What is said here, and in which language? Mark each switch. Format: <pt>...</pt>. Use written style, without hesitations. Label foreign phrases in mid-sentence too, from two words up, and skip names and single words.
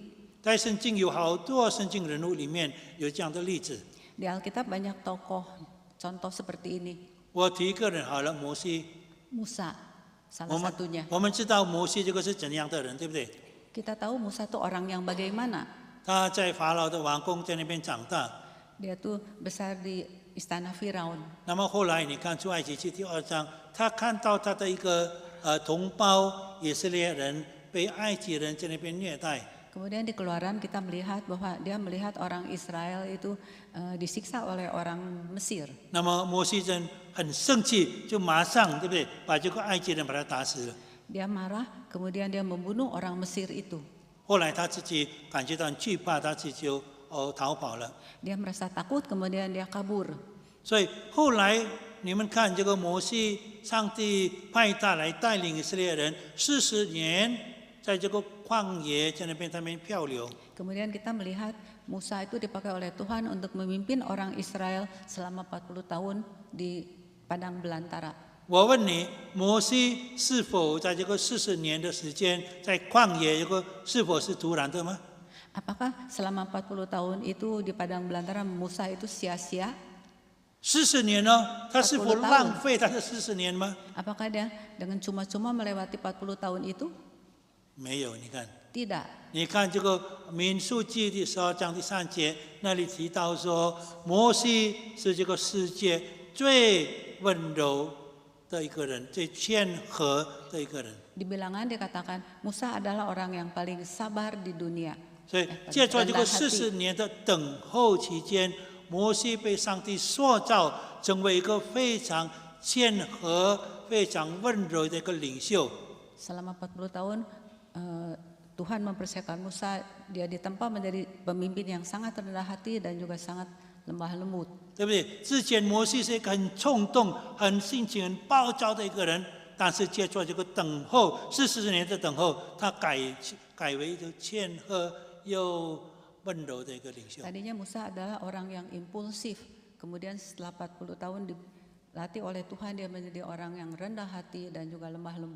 <zh>在圣经有好多圣经人物里面有这样的例子，</zh> <id>Di Alkitab banyak tokoh contoh seperti ini.</id> <zh>我提一个人好了，摩西。</zh> <id>Musa salah satunya.</id> <zh>我们知道摩西这个是怎样的人，对不对？</zh> <id>Kita tahu Musa itu orang yang bagaimana.</id> <zh>他在法老的王宫在那边长大，</zh> <id>Dia tuh besar di istana Firaun.</id> <zh>那么后来你看出埃及记第2章，他看到他的一个同胞以色列人被埃及人在那边虐待，</zh> <id>Kemudian di Keluaran kita melihat bahwa dia melihat orang Israel itu disiksa oleh orang Mesir.</id> <zh>那么摩西人很生气，就马上对不对，把这个埃及人把他打死了。</zh> <id>Dia marah, kemudian dia membunuh orang Mesir itu.</id> <zh>后来他自己感觉到很惧怕，他自己就逃跑了。</zh> <id>Dia merasa takut, kemudian dia kabur.</id> <zh>所以后来你们看这个摩西，上帝派他来带领以色列人40年，在这个旷野在那边漂流。</zh> <id>Kemudian kita melihat Musa itu dipakai oleh Tuhan untuk memimpin orang Israel selama 40 tahun di padang belantara.</id> <zh>我问你，摩西是否在这个40年的时间在旷野，是否是突然的吗？</zh> <id>Apakah selama 40 tahun itu di padang belantara Musa itu sia-sia?</id> <zh>40 年呢？他是否</zh> <id>40tahun</id> <zh>浪费他的40年吗？</zh> <id>Apakah dia dengan cuma-cuma melewati 40 tahun itu?</id> <zh>没有，你看，</zh> <id>Tidak.</id> <zh>你看这个民数记第12章第3节那里提到说，摩西是这个世界最温柔的一个人，最谦和的一个人。</zh> <id>Di bilangan dikatakan Musa adalah orang yang paling sabar di dunia.</id> <zh>所以，借助这个40年的等候期间，摩西被上帝塑造成为一个非常谦和、非常温柔的一个领袖。</zh> <id>Selama 40 tahun Tuhan mempersiapkan Musa, dia ditempa menjadi pemimpin yang sangat rendah hati dan juga sangat lemah lembut.</id> <zh>对不对？之前摩西是一个很冲动、很性情很暴躁的一个人，但是借助这个等候40年的等候，他改为一个谦和又温柔的一个领袖。</zh> <id>Tadinya Musa adalah orang yang impulsif, kemudian setelah 40 tahun dilatih oleh Tuhan dia menjadi orang yang rendah hati dan juga lemah lembut.</id>